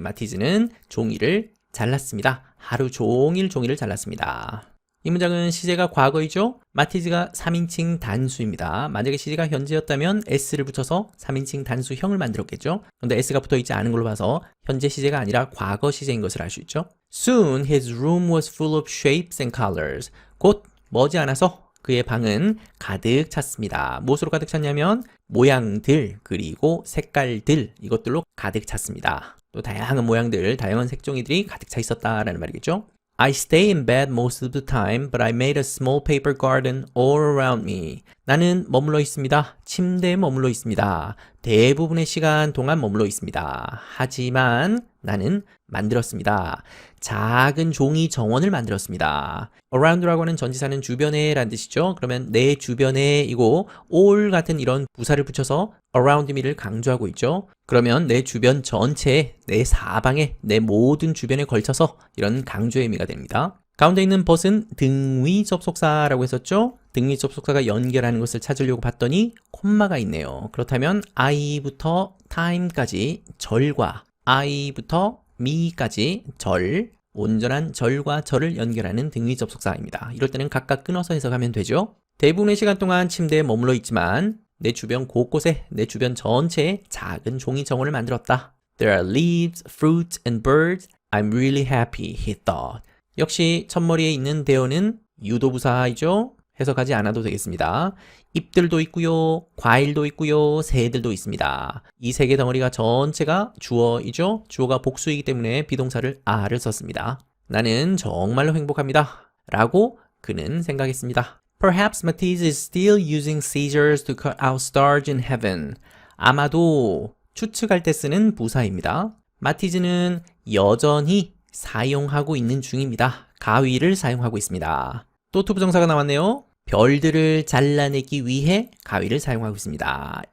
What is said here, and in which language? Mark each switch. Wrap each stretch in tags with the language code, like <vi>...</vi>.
<ko>마티즈는 종이를 잘랐습니다. 하루 종일 종이를 잘랐습니다. 이 문장은 시제가 과거이죠? 마티즈가 3인칭 단수입니다. 만약에 시제가 현재였다면 s를 붙여서 3인칭 단수형을 만들었겠죠? 그런데 s가 붙어있지 않은 걸로 봐서 현재 시제가 아니라 과거 시제인 것을 알 수 있죠?</ko> <en>Soon his room was full of shapes and colors.</en> <ko>곧 머지않아서 그의 방은 가득 찼습니다. 무엇으로 가득 찼냐면 모양들 그리고 색깔들 이것들로 가득 찼습니다. 또 다양한 모양들, 다양한 색종이들이 가득 차 있었다라는 말이겠죠?</ko> <en>I stay in bed most of the time, but I made a small paper garden all around me.</en> <ko>나는 머물러 있습니다. 침대에 머물러 있습니다. 대부분의 시간 동안 머물러 있습니다. 하지만 나는 만들었습니다. 작은 종이 정원을 만들었습니다. around라고 하는 전치사는 주변에 라는 뜻이죠. 그러면 내 주변에 이고 all 같은 이런 부사를 붙여서</ko> <en>around me</en> <ko>를 강조하고 있죠. 그러면 내 주변 전체에, 내 사방에, 내 모든 주변에 걸쳐서 이런 강조의 의미가 됩니다. 가운데 있는 but은 등위 접속사라고 했었죠. 등위 접속사가 연결하는 것을 찾으려고 봤더니 콤마가 있네요. 그렇다면 I부터 time까지 절과 I부터 me까지 절, 온전한 절과 절을 연결하는 등위 접속사입니다. 이럴 때는 각각 끊어서 해석하면 되죠. 대부분의 시간 동안 침대에 머물러 있지만 내 주변 곳곳에, 내 주변 전체에 작은 종이 정원을 만들었다.</ko> <en>There are leaves, fruits, and birds. I'm really happy, he thought.</en> <ko>역시 첫머리에 있는 there는 유도부사이죠. 해석하지 않아도 되겠습니다. 잎들도 있고요, 과일도 있고요, 새들도 있습니다. 이 세 개 덩어리가 전체가 주어이죠. 주어가 복수이기 때문에 비동사를 are를 썼습니다. 나는 정말로 행복합니다. 라고 그는 생각했습니다.</ko> <en>Perhaps Matisse is still using scissors to cut out stars in heaven.</en> <ko>아마도 추측할 때 쓰는 부사입니다. 마티즈는 여전히 사용하고 있는 중입니다. 가위를 사용하고 있습니다. 또 투부정사가 나왔네요. 별들을 잘라내기 위해 가위를 사용하고 있습니다.</ko>